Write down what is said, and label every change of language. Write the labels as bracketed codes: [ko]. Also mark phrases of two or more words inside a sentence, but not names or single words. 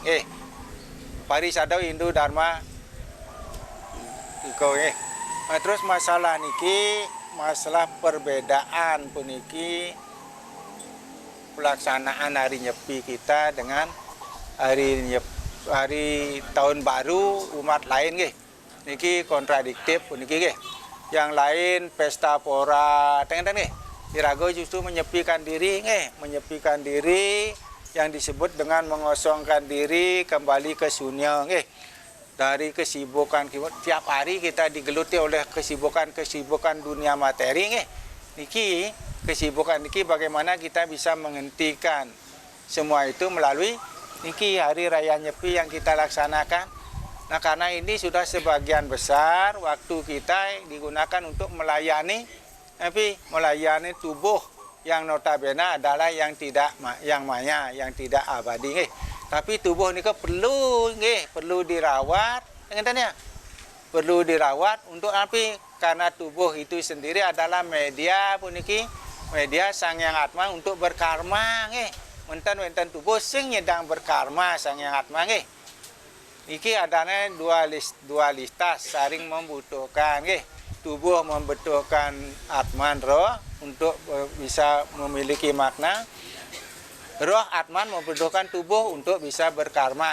[id] Parisadau Hindu Dharma niko. Terus masalah niki, masalah perbedaan puniki pelaksanaan hari Nyepi kita dengan hari tahun baru umat lain niki kontradiktif puniki yang lain pesta pora Irago justru menyepikan diri yang disebut dengan mengosongkan diri kembali ke sunyi dari kesibukan tiap hari kita digeluti oleh kesibukan dunia materi niki kesibukan niki bagaimana kita bisa menghentikan semua itu melalui niki hari raya Nyepi yang kita laksanakan. Nah, karena ini sudah sebagian besar waktu kita digunakan untuk melayani tubuh yang notabene adalah yang tidak yang maya, yang tidak abadi Tapi tubuh ini perlu dirawat, perlu dirawat untuk apa? Karena tubuh itu sendiri adalah media media sang yang atma untuk berkarma [ban] Wenten tubuh sing nyedang [id] berkarma sang yang atma Iki adanya dualitas saling membutuhkan Tubuh membutuhkan atman roh untuk bisa memiliki makna. Roh Atman membutuhkan tubuh untuk bisa berkarma.